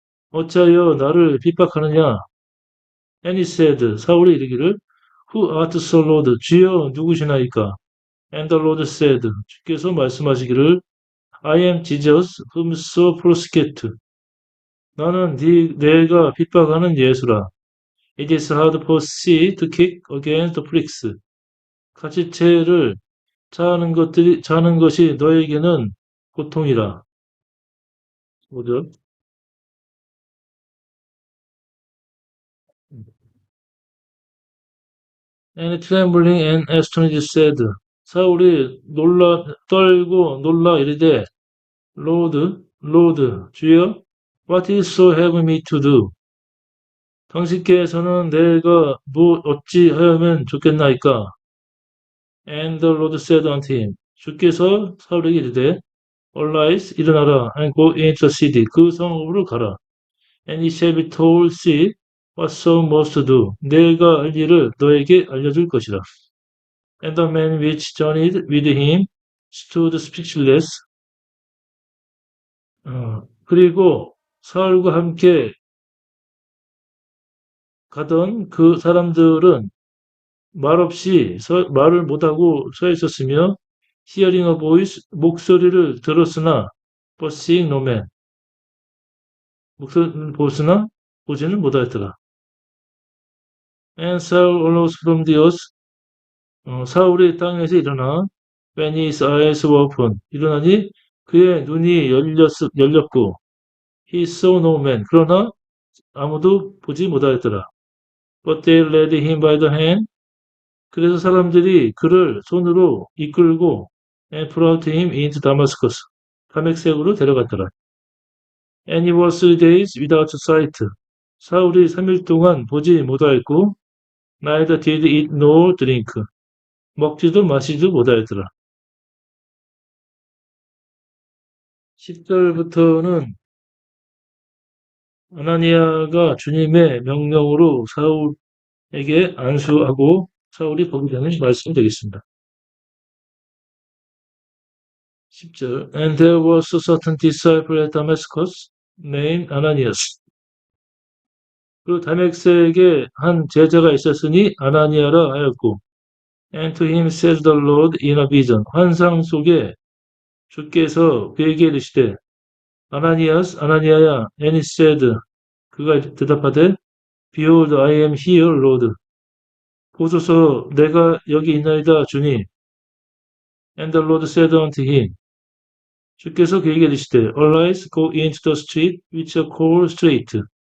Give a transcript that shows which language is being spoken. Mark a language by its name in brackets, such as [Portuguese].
[Korean] 어찌하여 나를 핍박하느냐? [English] And he said, [Korean] 사울이 이르기를, [English] Who art thou, Lord? [Korean] 주여 누구시나이까? [English] And the Lord said, [Korean] 주께서 말씀하시기를, [English] I am Jesus, whom thou persecute. [Korean] 나는 내가 핍박하는 예수라. [English] It is hard for thee to kick against the pricks. [Korean] 가시채를 차는 것이 너에게는 고통이라. 5절. [English] And trembling and astonished said, [Korean] 사울이 떨고 놀라 이르되, [English] Lord, [Korean] 주여, [English] What is so have me to do? [Korean] 당신께서는 내가 뭐 어찌 하면 좋겠나이까? [English] And the Lord said unto him, [Korean] 주께서 사울에게 이르되, [English] Arise, [Korean] 일어나라, [English] and go into the city, [Korean] 그 성읍으로 가라. [English] And he shall be told, see, what thou must do. [Korean] 내가 할 일을 너에게 알려줄 것이라. [English] And the man which journeyed with him stood speechless. [Korean] 그리고 사울과 함께 가던 그 사람들은 말없이 말을 못하고 서 있었으며 [English] hearing a voice [Korean] 목소리를 들었으나 [English] but seeing no man [Korean] 목소리를 보으나 보지는 못하였더라. [English] And Saul arose from the earth [Korean] 사울이 땅에서 일어나 [English] when his eyes were open [Korean] 일어나니 그의 눈이 열렸고 [English] he saw no man [Korean] 그러나 아무도 보지 못하였더라. [English] But they led him by the hand [Korean] 그래서 사람들이 그를 손으로 이끌고 [English] and brought him into Damascus [Korean] 다메섹으로 데려갔더라. [English] And he was 3 days without sight. [Korean] 사울이 3일 동안 보지 못하였고 [English] neither did eat nor drink. [Korean] 먹지도 마시지도 못하였더라. 10절부터는 아나니아가 주님의 명령으로 사울에게 안수하고 사울이 보게 되는 말씀이 되겠습니다. [English] 10절 And there was a certain disciple at Damascus named Ananias. [Korean] 그 다메섹에 한 제자가 있었으니 아나니아라 하였고 [English] And to him says the Lord in a vision. [Korean] 환상 속에 주께서 그에게 이르시되 아나니아스 아나니아야 [English] And he said [Korean] 그가 대답하되 [English] Behold I am here Lord. [Korean] 보소서 내가 여기 있나이다 주님. [English] And the Lord said unto him [Korean] 주께서 그에게 이르시되 [English] Arise go into the street which are called straight.